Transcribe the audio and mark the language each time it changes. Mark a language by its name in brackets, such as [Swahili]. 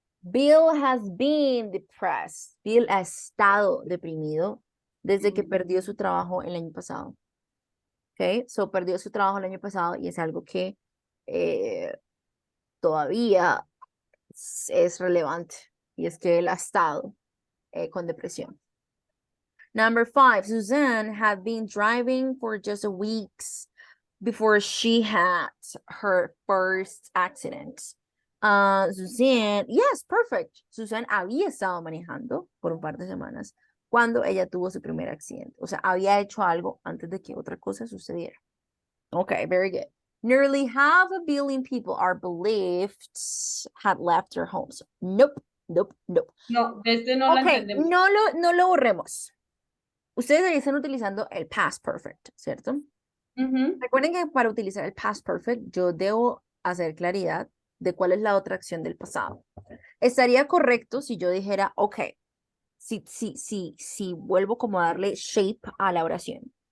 [English] Bill has been depressed. [Spanish] Bill ha estado deprimido desde que perdió su trabajo el año pasado. Okay, so perdió su trabajo el año pasado y es algo que todavía es relevante. Y es que él ha estado con depresión. [English] Number 5, Suzanne had been driving for just a weeks before she had her first accident. Suzanne, yes, perfect. [Spanish] Suzanne había estado manejando por un par de semanas cuando ella tuvo su primer accidente. O sea, había hecho algo antes de que otra cosa sucediera. [English] Okay, very good. Nearly 500 million people are believed had left their homes. Nope, nope, nope. [Spanish] no, de este no la [English] Okay, [Spanish] entendemos. no lo borremos. Ustedes están utilizando el past perfect, ¿cierto? Recuerden que para utilizar el past perfect, yo debo hacer claridad de cuál es la otra acción del pasado. Estaría correcto si yo dijera, ok, si vuelvo como a darle shape a la oración.